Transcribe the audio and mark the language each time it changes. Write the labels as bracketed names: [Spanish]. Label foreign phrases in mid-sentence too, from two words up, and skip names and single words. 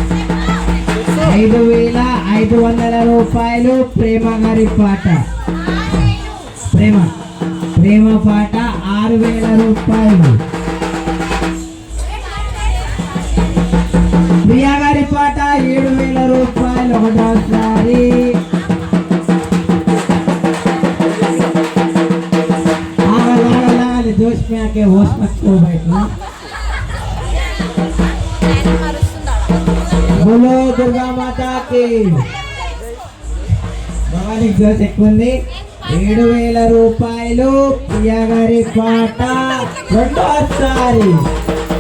[Telugu] 5500 రూపాయలు. ప్రేమ గారి పాట, ప్రేమ పాట 6000 రూపాయలు. ప్రియా గారి పాట 7000 రూపాయలు. [Hindi] ఒకటోసారి जोश में आके होश मत खो बैठना. बोलो दुर्गा माता की. [Telugu] భవానికి జోష్ ఎక్కువ ఉంది. 7000 రూపాయలు. ప్రియా గారి పాట. రెండోసారి